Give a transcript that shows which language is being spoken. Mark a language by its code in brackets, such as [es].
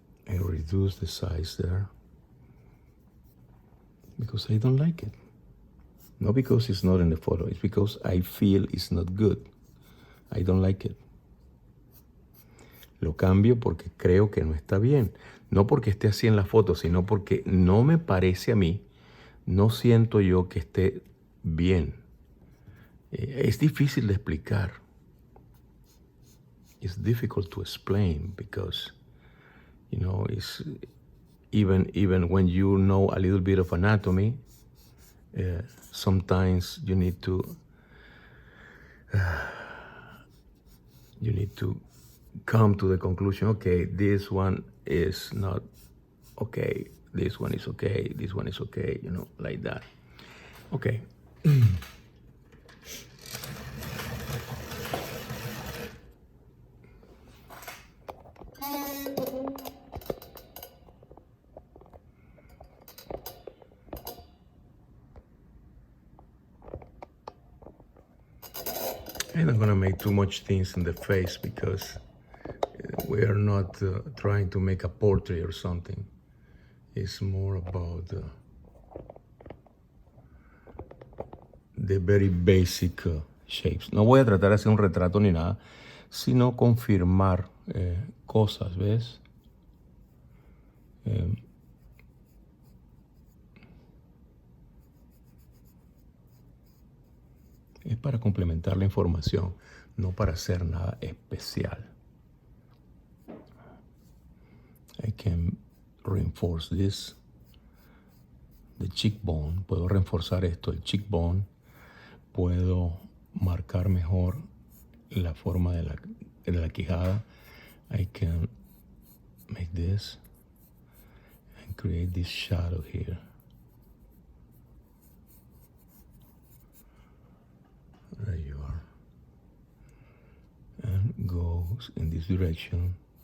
[en] I reduce the size there because I don't like it. Not because it's not in the photo, it's because I feel it's not good. I don't like it. [es] Lo cambio porque creo que no está bien. No porque esté así en la foto, sino porque no me parece a mí. No siento yo que esté bien. Es difícil de explicar. [en] It's difficult to explain because, you know, it's even when you know a little bit of anatomy, sometimes you need to come to the conclusion, okay, this one is not okay, this one is okay, this one is okay, you know, like that. Okay. I'm not gonna make too much things in the face because we are not trying to make a portrait or something. It's more about the very basic shapes. [es] No voy a tratar de hacer un retrato ni nada, sino confirmar cosas, ¿ves? Es para complementar la información, no para hacer nada especial. [en] I can reinforce this. The cheekbone. [es] Puedo reforzar esto, el cheekbone. Puedo marcar mejor la forma de la quijada. [en] I can make this and create this shadow here. There you are. And goes in this direction.